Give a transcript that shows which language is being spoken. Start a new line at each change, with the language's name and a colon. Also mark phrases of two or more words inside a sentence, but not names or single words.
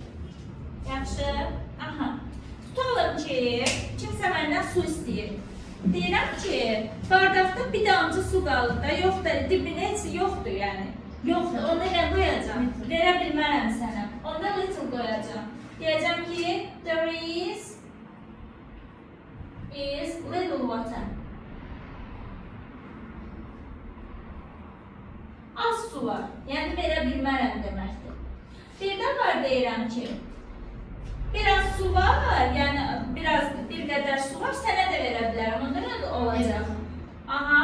Azerbaijani: Yaxşı, aha. Tutalım ki, kimsə məndən su istəyir. Deyirəm ki, bardaqda bir damcı su qalır da, yoxdur, dibinə heç yoxdur yəni. Yoxdur, onda nə qoyacam? Verə bilmərəm sənə. Onda little qoyacam. Deyəcəm ki,
English: there is little water.
Azerbaijani: Az su var. Yəni verə bilmərəm deməkdir. Birdən var deyirəm ki, biraz su var, yəni bir qədər su var, sənə də verə bilərəm. Onda nə olacaq? Aha.